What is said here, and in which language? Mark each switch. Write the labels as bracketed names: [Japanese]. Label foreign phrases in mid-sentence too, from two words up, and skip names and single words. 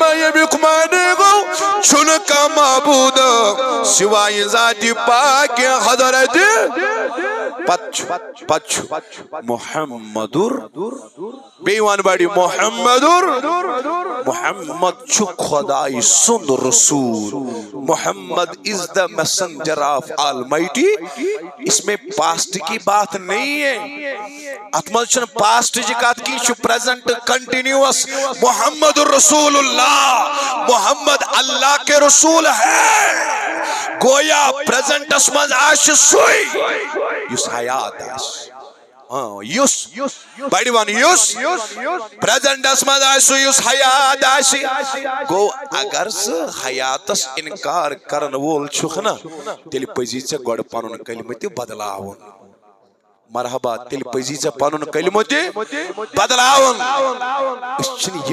[Kashmiri] یہ بکمانے گو چھنکا معبود سوائے ذات پاک حضرت پچ محمدر بیوان باڑی محمد چھو خدای سن رسول. [English] محمد is the messenger of Almighty. [Urdu] اس میں پاسٹ کی بات نہیں ہے [Kashmiri] اتمنشن پاسٹ جکات کی چھو [English] present continuous. [Arabic] محمد رسول اللہ [Urdu] محمد اللہ کے رسول ہے. [Kashmiri] گویا پریزنٹس مز آش سوئی یس حیات آش یس بڑی ون یس پریزنٹس مز آش یس حیات آش گو اگر سہ حیاتس انکار کرن وول چھُکھ نا تیل پزی ژےٚ گۄڈٕ پنُن کلمہٕ تہِ بدلاوُن مرحبا تیل پزی ژےٚ پنُن کلمہٕ تہِ بدلاوُن أسۍ چھِنہٕ